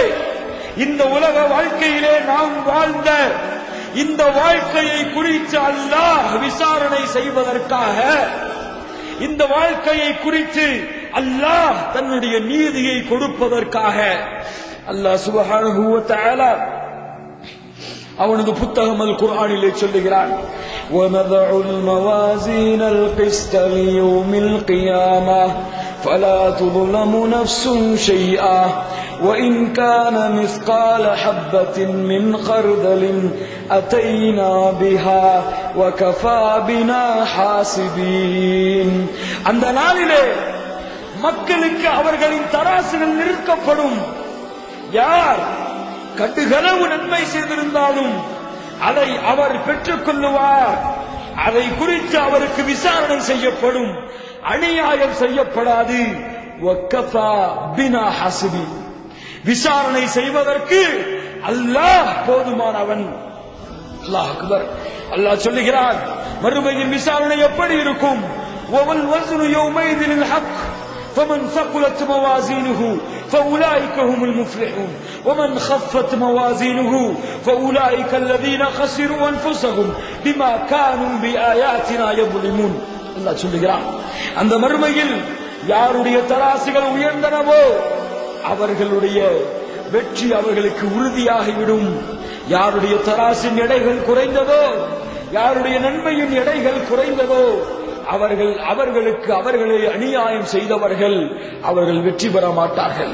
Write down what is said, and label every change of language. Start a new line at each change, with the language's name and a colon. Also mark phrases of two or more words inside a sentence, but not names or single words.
Tamil: இந்த உலக வாழ்க்கையிலே நாம் வாழ்ந்த இந்த வாழ்க்கையை குறித்து அல்லாஹ் விசாரணை செய்வதற்காக, இந்த வாழ்க்கையை குறித்து அல்லாஹ் தன்னுடைய நீதியை கொடுப்பதற்காக அல்லாஹ்
Arabic: سبحانه وتعالى
Tamil: அவனது புத்தகம் அல் குர்ஆனிலே சொல்லுகிறான்,
Arabic: وَنَضَعُ الْمَوَازِينَ الْقِسْطَ لِيَوْمِ الْقِيَامَةِ فَلَا تُظْلَمُ نَفْسٌ شَيْئًا وَإِنْ كَانَ مِثْقَالَ حَبَّةٍ مِّنْ خَرْدَلٍ أَتَيْنَا بِهَا وَكَفَى بِنَا حَاسِبِينَ.
Tamil: அந்த நாளிலே மக்களுக்கு அவர்களின் தராசுகள் நிறுக்கப்படும். யார் கடுகளவு நன்மை செய்திருந்தாலும் அதை அவர் பெற்றுக் கொள்ளுவார். அதை குறித்து அவருக்கு விசாரணை செய்யப்படும், அநியாயம் செய்யப்படாது.
Arabic: وكفى بنا حاسبين.
Tamil: விசாரணை செய்வதற்கு அல்லாஹ் போதுமானவன்.
Arabic: الله أكبر.
Tamil: அல்லாஹ் சொல்லுகிறான், மறுமையின் விசாரணை எப்படி இருக்கும்?
Arabic: والوزن يومئذ الحق فمن ثقلت موازينه فأولئك هم المفلحون ومن خفت موازينه فأولئك الذين خسروا أنفسهم بما كانوا بآياتنا يظلمون.
Tamil: அல்லாஹ் சொல்லுகிறான், அந்த மறுமையில் யாருடைய தராசுகள் உயர்ந்தனவோ அவர்களுடைய வெற்றி அவர்களுக்கு உறுதியாகிவிடும். யாருடைய தராசின் எடைகள் குறைந்ததோ, யாருடைய நன்மையின் எடைகள் குறைந்ததோ அவர்களுக்கு அவர்களை அநியாயம் செய்தவர்கள் அவர்கள் வெற்றி பெற மாட்டார்கள்.